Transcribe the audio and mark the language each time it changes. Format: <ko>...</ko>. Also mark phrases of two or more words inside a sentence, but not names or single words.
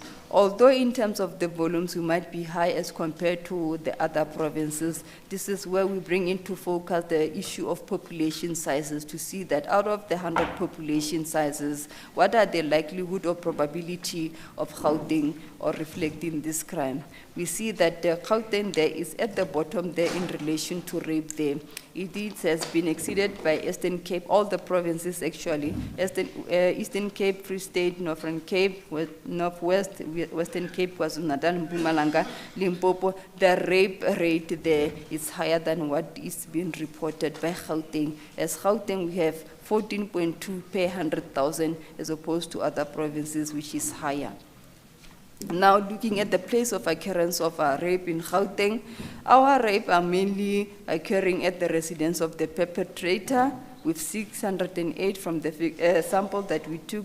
<en>Although in terms of the volumes, we might be high as compared to the other provinces, this is where we bring into focus the issue of population sizes to see that out of the 100 population sizes, what are the likelihood or probability of Gauteng or reflecting this crime. We see that the Gauteng there is at the bottom there in relation to rape there. It has been exceeded by Eastern Cape, all the provinces actually. Eastern Eastern Cape, Free State, Northern Cape, Northwest, Western Cape, KwaZulu-Natal, Mpumalanga, Limpopo, the rape rate there is higher than what is being reported by Gauteng. As Gauteng, we have 14.2 per 100,000 as opposed to other provinces, which is higher. Now, looking at the place of occurrence of rape in Gauteng, our rape are mainly occurring at the residence of the perpetrator, with 608 from the sample that we took.</en>